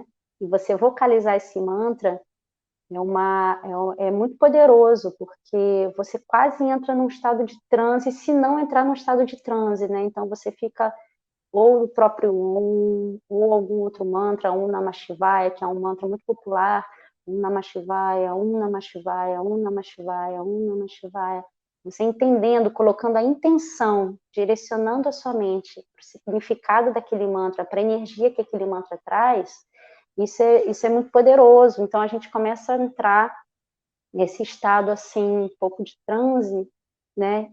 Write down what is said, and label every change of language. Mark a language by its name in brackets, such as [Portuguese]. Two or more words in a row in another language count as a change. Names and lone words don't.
[Portuguese] E você vocalizar esse mantra é muito poderoso, porque você quase entra num estado de transe, se não entrar num estado de transe, né? Então você fica ou o próprio Om, ou algum outro mantra, [Sanskrit] ॐ नमः शिवाय, [Portuguese] que é um mantra muito popular, [Sanskrit] ॐ नमः शिवाय, ॐ नमः शिवाय, ॐ नमः शिवाय, ॐ नमः शिवाय. [Portuguese] Você entendendo, colocando a intenção, direcionando a sua mente para o significado daquele mantra, para a energia que aquele mantra traz, isso é muito poderoso. Então a gente começa a entrar nesse estado assim, um pouco de transe, né?